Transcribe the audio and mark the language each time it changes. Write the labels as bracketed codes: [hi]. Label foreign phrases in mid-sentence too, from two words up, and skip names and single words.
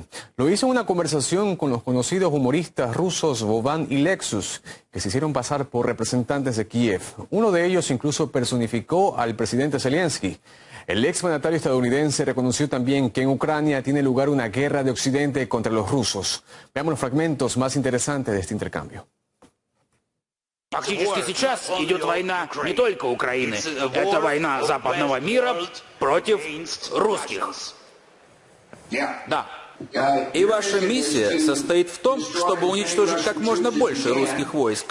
[es] Lo hizo en una conversación con los conocidos humoristas rusos Boban y Lexus, que se hicieron pasar por representantes de Kiev. Uno de ellos incluso personificó al presidente Zelensky. El exmandatario estadounidense reconoció también que en Ucrania tiene lugar una guerra de Occidente contra los rusos. Veamos los fragmentos más interesantes de este intercambio. [ru] Фактически сейчас идет война не только Украины, это война западного мира против русских. Да. И ваша миссия состоит в том, чтобы уничтожить как можно больше русских войск.